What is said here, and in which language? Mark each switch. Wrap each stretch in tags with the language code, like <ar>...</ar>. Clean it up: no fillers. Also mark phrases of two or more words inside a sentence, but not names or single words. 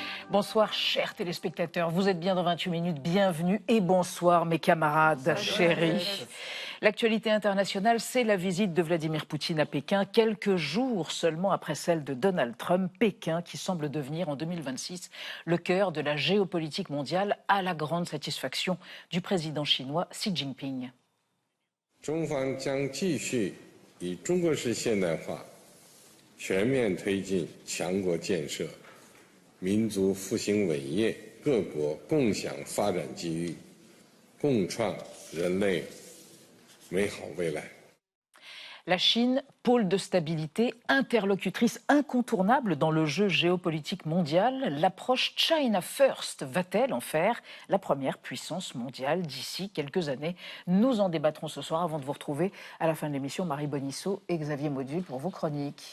<fr>Bonsoir chers téléspectateurs, vous êtes bien dans 28 minutes, bienvenue et bonsoir mes camarades chéris. L'actualité internationale, c'est la visite de Vladimir Poutine à Pékin, quelques jours seulement après celle de Donald Trump. Pékin qui semble devenir en 2026 le cœur de la géopolitique mondiale à la grande satisfaction du président chinois Xi Jinping.</fr> <zh>中方将继续以中国式现代化全面推进强国建设，民族复兴伟业，各国共享发展机遇，共创人类美好未来。</zh> <fr>La Chine, pôle de stabilité, interlocutrice incontournable dans le jeu géopolitique mondial, l'approche</fr> <en>China First</en> <fr>va-t-elle en faire la première puissance mondiale d'ici quelques années? Nous en débattrons ce soir avant de vous retrouver à la fin de l'émission Marie Bonisseau et Xavier Mauduit pour vos chroniques.</fr>